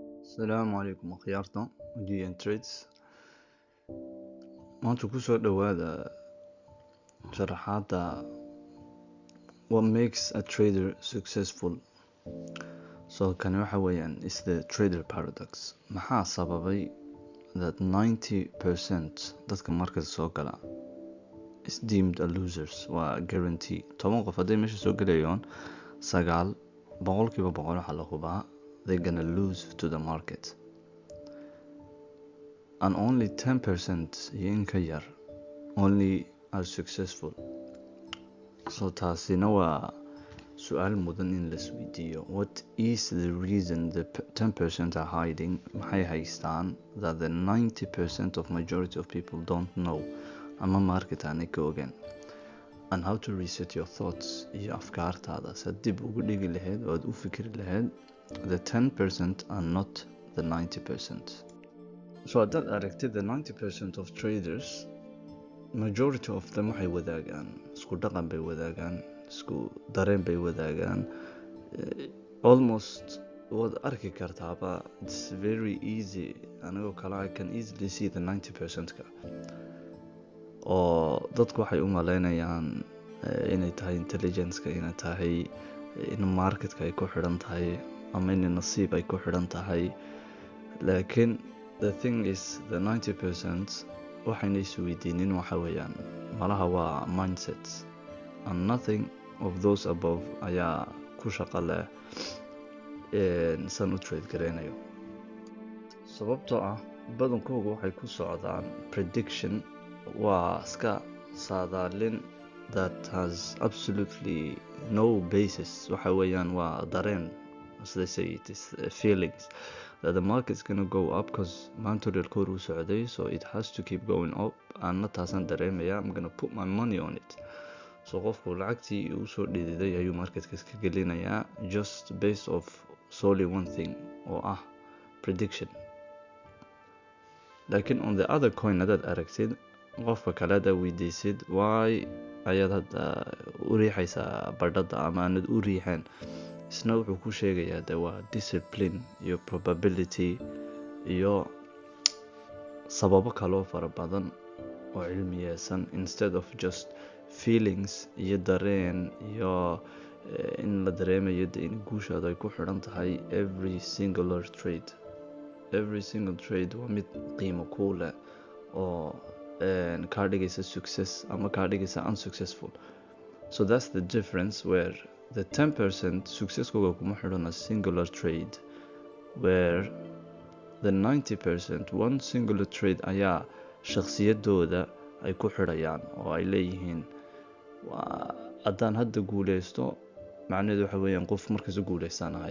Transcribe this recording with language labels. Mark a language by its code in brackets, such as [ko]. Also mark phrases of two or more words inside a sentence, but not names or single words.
[ar] السلام عليكم [so] akhyaarta GN Trades. Maanta ku soo dhawaada sharxaada [en] what makes a trader successful. [so] Kani waxa weeyaan [en] is the trader paradox. [so] Maxaa sababay that 90% dadka markasta soo gala [en] is deemed a losers? [so] Waa guarantee 10 qof hadday meesha soo galayaan 9% waxaa la hubaa [en] they're gonna lose to the market, and only 10% [so] in ka yar [en] only are successful. [so] Taasina waa su'aal mudan in la isweydiiyo. [en] What is the reason the 10% are hiding? [so] Maxay haystaan [en] that the 90% of majority of people don't know [so] ama market aanay ka ogaan? [en] And how to reset your thoughts [so] iyo afkaartaada sa dib ugu dhigi lahayd oo aad u fikiri lahayd [en] the 10% are not the 90%. [so] Haddaad aragtid [en] the 90% of traders, [so] majority of them waxay wadaagaan isku dhaqan bay wadaagaan, isku dareen bay wadaagaan, almost waad arki kartaaba. [en] It's very easy, [so] anigoo kale [en] I can easily see the 90%ka [so] oo dadku waxay u malaynayaan inay tahay intelligence-ka, inay tahay in marketka ay ku xidhan tahay ama in nasiib ay ku xidhan tahay. Laakiin [en] the thing is the 90% [so] waxayna isweydiinin waxa weeyaan malaha waa mindset, [en] and nothing of those above [so] ayaa ku shaqo leh san u trade gareynayo. Sababtoo ah badankoogu waxay ku socdaan prediction, waa iska saadaalin [en] that has absolutely no basis. [so] Waxa weeyaan waa dareen, [en] as they say, it is feelings that the market is gonna go up because [so] maanta kor u socday, [en] so it has to keep going up. [so] Anna taasan dareemaya, [en] I'm gonna put my money on it. [so] Qofku lacagtii uu soo dhididay ayuu marketka iska gelinayaa [en] just based of solely one thing [so] oo ah prediction. [en] Laakiin on the other coin, [so] haddaad aragtid qofka kale haddaad weydiisid why ayaad hadda u riixaysaa badhada ama aanad u riixeen, isna wuxuu ku sheegayaa de waa discipline iyo probability iyo sababo kaloo fara badan oo cilmiyeysan, [en] instead of just feelings [so] iyo dareen iyo in la dareemayo de in guushaada ay ku xidhan tahay [en] every single trade [so] waa mid qiimo ku leh oo kaa dhigaysa success ama kaa dhigaysa unsuccessful. [en] So that's the difference, where the 10% [so] successkooga kuma xidhan [en] a singular trade, where the 90% one singular trade [so] ayaa shakhsiyadooda ay ku xidhayaan oo ay leeyihiin haddaan hadda guulaysto macnaheedu waxa weeyaan qof markasta guulaysanahay.